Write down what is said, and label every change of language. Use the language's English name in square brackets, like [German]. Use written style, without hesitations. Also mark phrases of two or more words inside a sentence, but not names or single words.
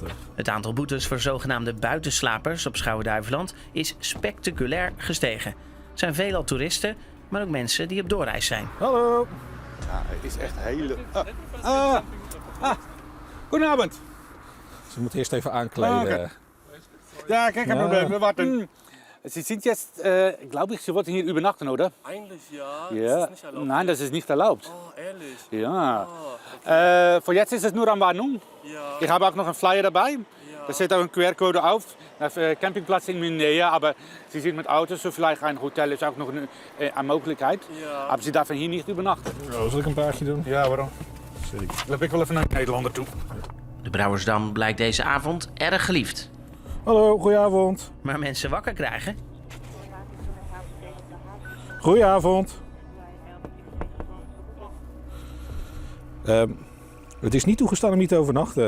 [Dutch] Het aantal boetes voor zogenaamde buitenslapers op Schouwen-Duiveland is spectaculair gestegen. Het zijn veelal toeristen, maar ook mensen die op doorreis zijn. Hallo! Ja, het is echt hele... Goedenavond. Ze moeten eerst even aankleden. Ja, kijk, [German] kein Problem, wir warten. Sie sind jetzt, glaube ich, Sie wollten hier übernachten, oder? Eigentlich ja, Ja. das ist nicht erlaubt. Nein, das ist nicht erlaubt. Oh, ehrlich? Ja. Okay. Für jetzt ist es nur an Warnung. Ja. Ich habe auch noch einen Flyer dabei. Ja. Da steht auch ein QR-Code auf. Auf Campingplatz in Nähe, aber Sie sind mit Autos, so vielleicht ein Hotel ist auch noch eine Möglichkeit. Ja. Aber Sie dürfen hier nicht übernachten. [Dutch] Oh, zal ik een paardje doen? Ja, waarom? Sorry. Dan loop ik wel even naar de Nederlander toe. De Brouwersdam blijkt deze avond erg geliefd. Hallo, goedenavond. Maar mensen wakker krijgen? Goedenavond. Het is niet toegestaan om hier te overnachten.